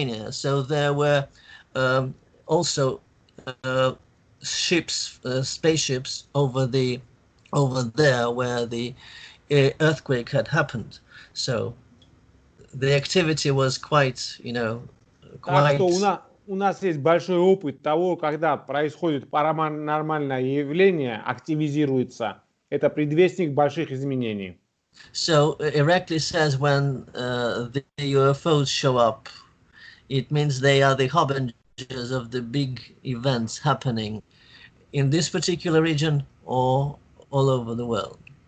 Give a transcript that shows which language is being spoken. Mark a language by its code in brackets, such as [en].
[en] So there were also spaceships over there where the earthquake had happened. So the activity was quite. [ru] Так что у нас есть большой опыт того, когда происходит паранормальное явление, активизируется. Это предвестник больших изменений. [en] So Erekle says when the UFOs show up, it means they are the harbingers of the big events happening in this particular region or all over the world.